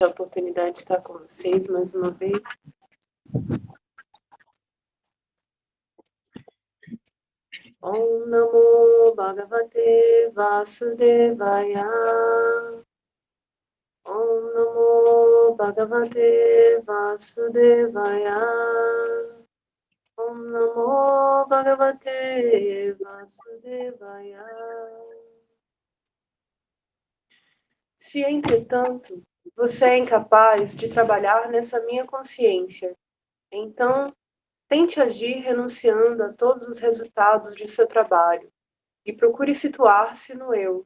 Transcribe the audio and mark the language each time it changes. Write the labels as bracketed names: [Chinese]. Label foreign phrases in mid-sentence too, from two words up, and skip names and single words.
[Portuguese] a oportunidade de estar com vocês mais uma vez. [Sanskrit] Om Namo Bhagavate Vasudevaya. Om Namo Bhagavate Vasudevaya. Om Namo Bhagavate Vasudevaya. [Portuguese] Se, entretanto, você é incapaz de trabalhar nessa minha consciência, então tente agir renunciando a todos os resultados de seu trabalho e procure situar-se no eu.